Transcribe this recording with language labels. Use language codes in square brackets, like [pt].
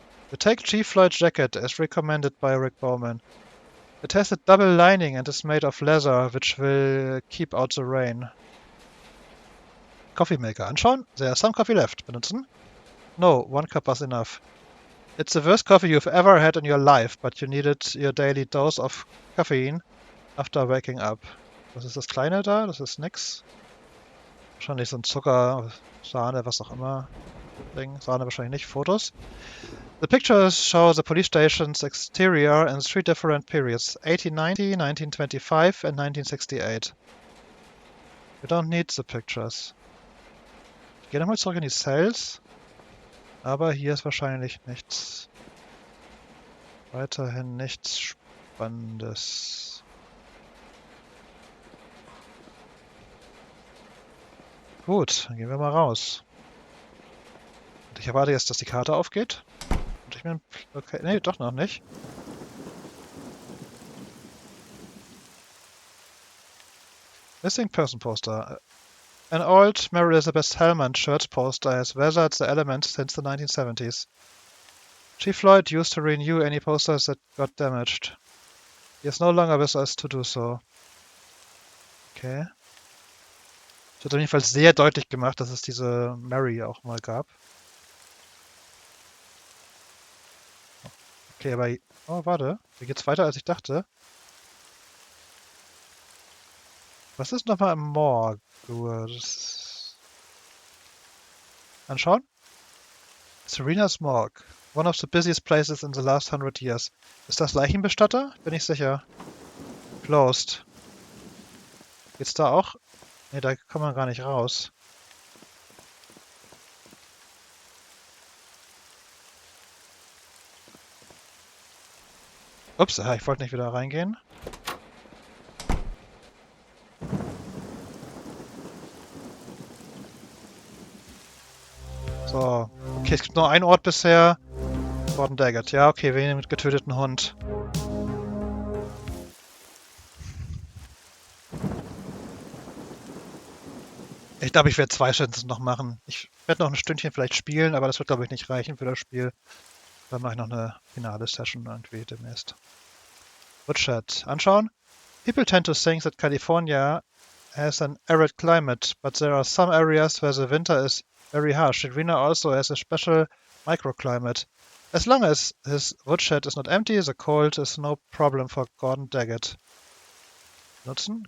[en] You take Chief Floyd's jacket as recommended by Rick Bowman. It has a double lining and is made of leather, which will keep out the rain. Coffee maker. [de] Anschauen. [en] There's some coffee left. [de] Benutzen? [en] No, 1 cup was enough. It's the worst coffee you've ever had in your life, but you needed your daily dose of caffeine after waking up. [de] Was ist das Kleine da? Das ist nix. Wahrscheinlich so ein Zucker, Sahne, was auch immer. Ding. Sahne wahrscheinlich nicht. Fotos. [en] The pictures show the police station's exterior in 3 different periods: 1890, 1925 and 1968. We don't need the pictures. [de] Ich gehe nochmal zurück in die Cells. Aber hier ist wahrscheinlich nichts. Weiterhin nichts Spannendes. Gut, dann gehen wir mal raus. Und ich erwarte jetzt, dass die Karte aufgeht. Und ich mir... Okay, nee, doch noch nicht. [en] Missing Person Poster. An old Mary Elizabeth Hellman church poster has weathered the elements since the 1970s. Chief Floyd used to renew any posters that got damaged. He is no longer with us to do so. Okay. [de] Es wird auf jeden Fall sehr deutlich gemacht, dass es diese Mary auch mal gab. Okay, aber... Oh, warte. Hier geht's weiter, als ich dachte. Was ist nochmal im Morgue? Anschauen? Serena's Morgue. [en] One of the busiest places in the last 100 years. [de] Ist das Leichenbestatter? Bin ich sicher. [en] Closed. [de] Geht's da auch? Ne, da kann man gar nicht raus. Ups, ich wollte nicht wieder reingehen. So. Okay, es gibt nur einen Ort bisher. Gordon Daggett. Ja, okay, wir mit getöteten Hund. Ich glaube, ich werde 2 Sessions noch machen. Ich werde noch ein Stündchen vielleicht spielen, aber das wird, glaube ich, nicht reichen für das Spiel. Dann mache ich noch eine finale Session irgendwie demnächst. Woodchat. Anschauen. [en] People tend to think that California has an arid climate, but there are some areas where the winter is very harsh. Serena also has a special microclimate. As long as his woodshed is not empty, the cold is no problem for Gordon Daggett. [de] Nutzen.